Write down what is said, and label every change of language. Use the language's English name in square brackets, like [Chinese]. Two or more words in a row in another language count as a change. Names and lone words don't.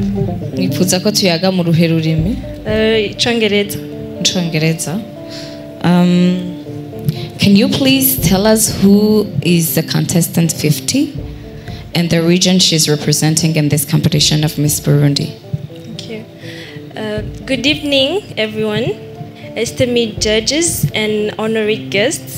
[Rundi] Mwifuza ko tuyaga mu ruhe rurimi? Icongereza. Icongereza. [English] Can you please tell us who is the contestant 50 and the region she's representing in this competition of Miss Burundi? Thank you. Good evening, everyone, esteemed judges and honorary guests.